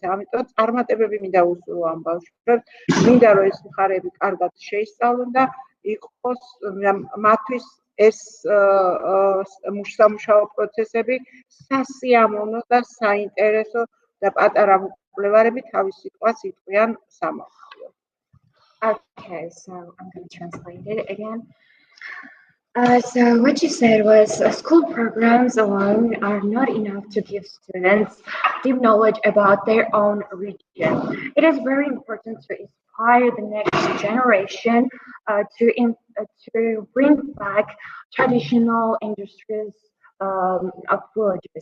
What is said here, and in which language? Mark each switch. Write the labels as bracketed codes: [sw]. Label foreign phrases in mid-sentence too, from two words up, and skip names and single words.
[ka] ამიტომ წარმატებები მინდა უსურვო ამ ბავშვებს. მინდა რომ ეს მხარეები კარგად შეისწავლონ და იყოს მათთვის ეს სამუშაო პროცესები სასიამოვნო და საინტერესო და პატარა მკვლევარები თავის სიტყვას იტყვიან სამართლად. [en] Okay, so I'm going to translate it again. So what you said was school programs alone are not enough to give students deep knowledge about their own region. It is very important to inspire the next generation to bring back traditional industries of villages.